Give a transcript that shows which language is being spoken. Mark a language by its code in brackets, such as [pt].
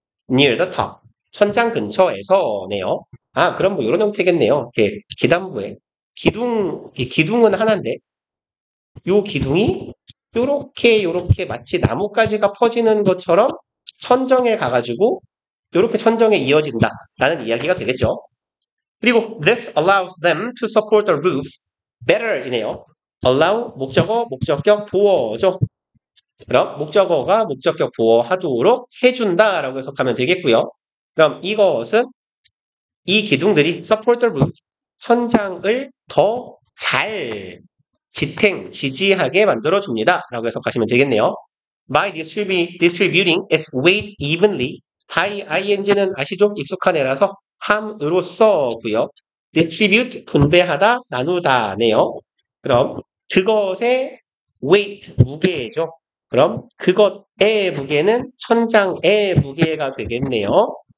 [en] near the top. [ko] 천장 근처에서네요. 그럼 이런 형태겠네요. 이렇게 기단부에 기둥은 하나인데 요 기둥이 요렇게 마치 나뭇가지가 퍼지는 것처럼 천정에 가가지고 요렇게 천정에 이어진다라는 이야기가 되겠죠. 그리고 [en] this allows them to support the roof better [ko] 이네요. allow 목적어, 목적격, 보어죠. 그럼 목적어가 목적격 보어하도록 해준다라고 해석하면 되겠고요. 그럼 이것은 이 기둥들이 [en] support the roof [ko] 천장을 더 잘 지탱하게 만들어줍니다. 라고 해석하시면 되겠네요. [en] By distributing its weight evenly. [ko] by ing는 아시죠? 익숙한 애라서 함으로써고요. distribute 분배하다, 나누다네요. 그럼 그것의 weight 무게죠. 그럼 그것의 무게는 천장의 무게가 되겠네요.